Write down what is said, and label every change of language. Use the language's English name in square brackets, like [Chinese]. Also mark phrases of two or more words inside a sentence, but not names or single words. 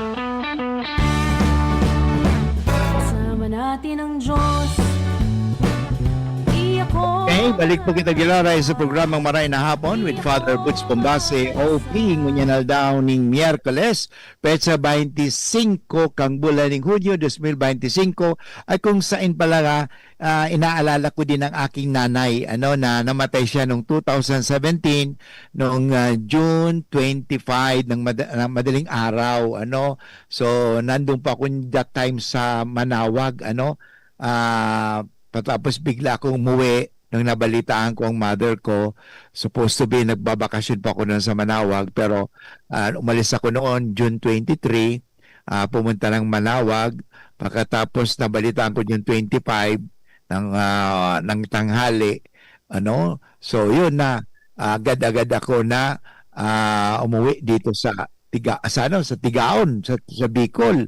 [Filipino] Kasama natin ang Diyos. Iyak ko. Okay, [Bikol] balik po kita gilaray sa programang Maray na Hapon with Father Butch Bombase OP ngunyan aldaw ning Miyerkules petsa 25 kang bulan ning Hulyo 2025 [Filipino] ay kung saan pala inaalala ko din ang aking nanay na namatay siya noong 2017 noong June 25 ng madaling araw so nandun pa ako [English] that time [Filipino] sa Manawag patapos bigla akong umuwi nang nabalitaan ko ang mother ko. [English] Supposed to be [Filipino] nagbabakasyon pa ako noon sa Manawag pero umalis ako noon June 23, pumunta ng Manawag. Pagkatapos nabalitaan ko June 25 ng tanghali. So yun na agad-agad ako na umuwi dito sa Tigaon sa Bicol.